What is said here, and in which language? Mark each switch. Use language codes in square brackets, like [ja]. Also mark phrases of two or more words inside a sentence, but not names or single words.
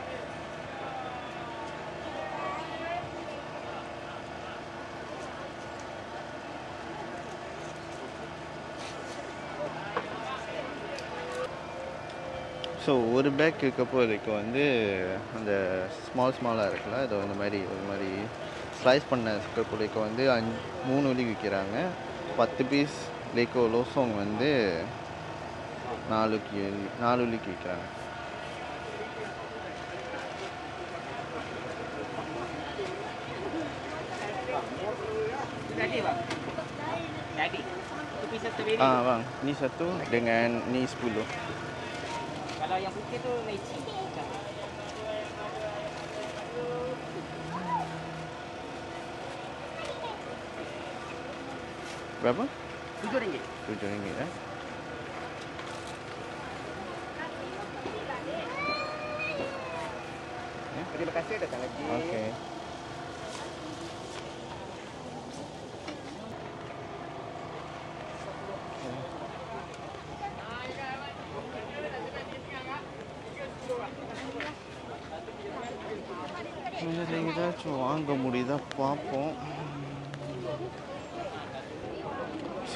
[ta] ஸோ ஒரு பேக் கற்பூரைக்கு வந்து அந்த ஸ்மாலாக இருக்குல்ல, இது இந்த மாதிரி ஒரு மாதிரி ஸ்லைஸ் பண்ண கற்பூரைக்கு வந்து 3 வெள்ளிக்கு விற்கிறாங்க. 10 பீஸ் லேக்கோ லோசோங் வந்து 4 வெள்ளிக்கு விற்கிறாங்க. [ms] Bang, ni 1 dengan ni 10. Kalau yang putih tu lychee. Berapa? RM7. RM7 Terima kasih, datang lagi. Okey. [ta] இதில் ஏதாச்சும் வாங்க முடியுதா பார்ப்போம்.